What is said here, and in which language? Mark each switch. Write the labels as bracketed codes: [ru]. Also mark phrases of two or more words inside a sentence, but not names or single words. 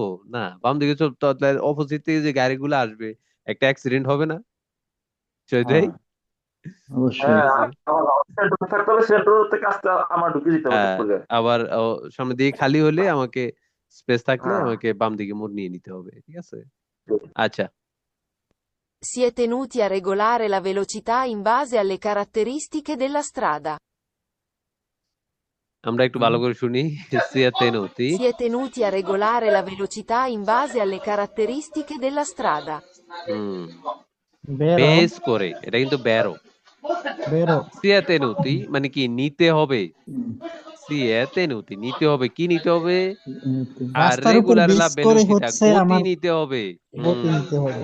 [bn] না, বাম দিকে অপোজিট থেকে যে গাড়িগুলো আসবে, একটা অ্যাক্সিডেন্ট হবে না? চৈতাই, অবশ্যই। হ্যাঁ, ঠিক আছে? আমার সেন্টারে থাকতে হবে, সেন্টার থেকে আসতে আমার ঢুকে যেতে হবে হ্যাঁ, চট করে। আবার সামনে দিকে খালি হলে আমাকে, স্পেস থাকলে হ্যাঁ। আমাকে বাম দিকে মোড় নিয়ে নিতে হবে, ঠিক আছে? আচ্ছা, [it] Si è tenuti a regolare la velocità in base alle caratteristiche della strada. [bn] আমরা একটু ভালো করে শুনি। [it] si è tenuti Si è tenuti a regolare la velocità in base alle caratteristiche della strada. [bn] হুম, বেরো বেস করে, এটা কিন্তু বেরো। বেরো [it] si è tenuti [bn] মানে কি, নিতে হবে, [it] si è tenuti [bn] নিতে হবে, কি নিতে হবে? আর রাস্তার উপর [it] regolare la [bn] বেস করে [it] ভেলোসিটা, [bn] হচ্ছে গতি আমার নিতে হবে। গতি নিতে হবে।